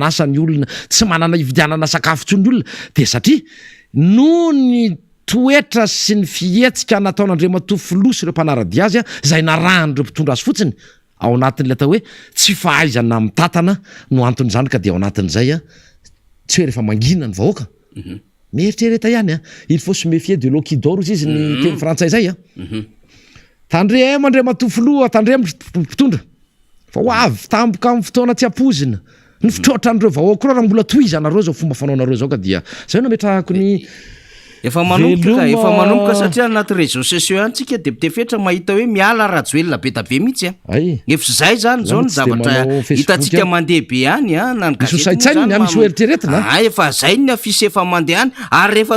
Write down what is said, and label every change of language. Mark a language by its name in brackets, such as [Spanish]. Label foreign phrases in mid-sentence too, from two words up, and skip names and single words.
[Malagasy] asa ny olona tsy manana hividianana sakafo tsony ny olona de satria no ny toetra sy ny fihetsika nataon'andriamatofolo sy ireo mpanaradia azy zay narahan'ireo mpitondra azy fotsiny ao anatin'le atao hoe tsy fahaizana mitantana no anton'izany ka de ao anatin'izay tsy hoe rehefa mangina ny vahoaka mieritrereta ihany [French] il faut se méfier de l'eau qui dort [Malagasy] izy ny teny frantsay zay tandremo andriamatofolo tandremo mpitondra fa ho avy tampoka amin'ny fotoana tsy ampozina ny fitrotran'ireo vahoaka raha mbola toizanareo zao fomba fanaonareo zao ka dia zay no metrahako ny efa manomboka satria anaty [French] réseaux sociaux [Malagasy] antsika de bitefetra mahita hoe miala rajoelona be tabe mihitsy efatra zay zany zao ny zavatra hitantsika mandeha be any na efa zay ny afisy efa mandeha any ary rehefa